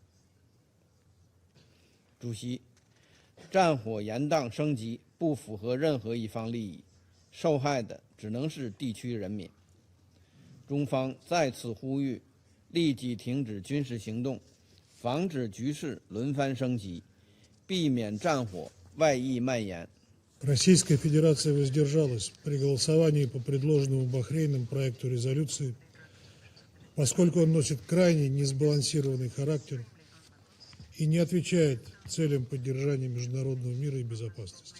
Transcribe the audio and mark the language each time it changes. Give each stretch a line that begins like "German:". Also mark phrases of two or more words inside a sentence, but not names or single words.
Chinese: 主席，战火延宕升级不符合任何一方利益，受害的只能是地区人民。中方再次呼吁立即停止军事行动，防止局势轮番升级，避免战火外溢蔓延。
Russian: Российская Федерация воздержалась при голосовании по предложенному Бахрейном проекту резолюции, поскольку он носит крайне несбалансированный характер и не отвечает целям поддержания международного мира и безопасности.